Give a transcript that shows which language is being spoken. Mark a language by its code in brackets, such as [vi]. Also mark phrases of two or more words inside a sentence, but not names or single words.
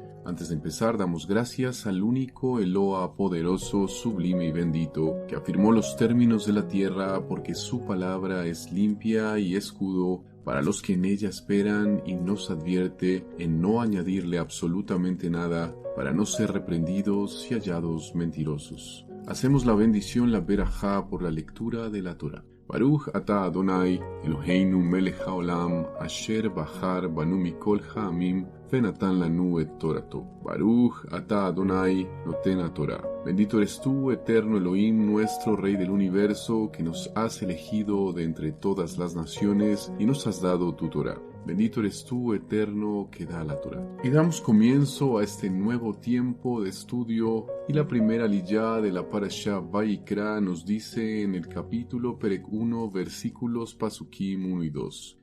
[es] Antes de empezar, damos gracias al único Eloa poderoso, sublime y bendito, que afirmó los términos de la tierra porque su palabra es limpia y escudo para los que en ella esperan, y nos advierte en no añadirle absolutamente nada para no ser reprendidos y hallados mentirosos. Hacemos la bendición, la berajá, por la lectura de la Torah. [he] ברוך אתה אדוני, אלוהינו מלך העולם, אשר בחר בנו מכל העמים, ונתן לנו את תורתו. ברוך אתה אדוני, נותן תורה. [es] Bendito eres tú, eterno Elohim, nuestro Rey del universo, que nos has elegido de entre todas las naciones y nos has dado tu Torah. Bendito eres tú, eterno, que da la Torah. Y damos comienzo a este nuevo tiempo de estudio, y la primera aliyá de la Parashá Vaikra nos dice en el capítulo Perek 1, versículos Pasukim 1 y 2.